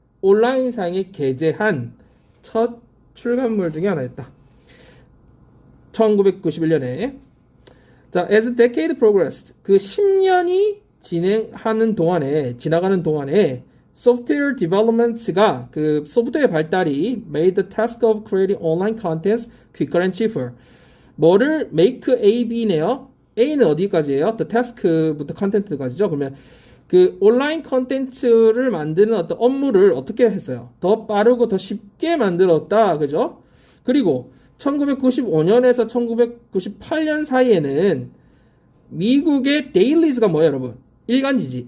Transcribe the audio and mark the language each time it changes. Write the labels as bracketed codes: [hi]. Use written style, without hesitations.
[ko] 온라인상에 게재한 첫 출간물 중에 하나였다. 1991년에. [en] 자, as the decade progressed. [ko] 그 10년이 지나가는 동안에 [en] software developments가 [ko] 그 소프트웨어 발달이 [en] made the task of creating online contents quicker and cheaper. [ko] 뭐를 make A, B네요. A는 어디까지예요? The task부터 컨텐츠까지죠. 그러면 그 온라인 컨텐츠를 만드는 어떤 업무를 어떻게 했어요? 더 빠르고 더 쉽게 만들었다. 그죠? 그리고 1995년에서 1998년 사이에는 미국의 데일리즈가 뭐예요, 여러분? 일간지지.